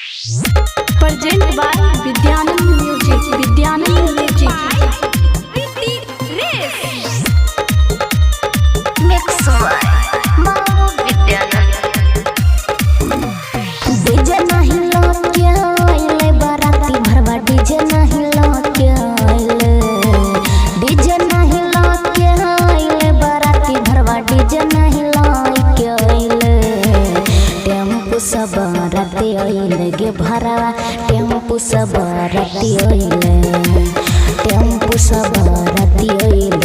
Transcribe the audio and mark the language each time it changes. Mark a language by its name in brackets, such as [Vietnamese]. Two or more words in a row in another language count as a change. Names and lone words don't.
[English] Present by Vidyanand Music. Vidyanand Music. Mix by Mau Vidyanand. [Bhojpuri] डीजे नहीं लौके आइले बाराती भरवा डीजे नहीं लौके आइले डीजे नहीं लौके आइले बाराती भरवा डीजे नहीं लौके आइले टेम्पू सब राती आइले गे भरवा टेम्पू सब राती आइले टेम्पू सब राती आइले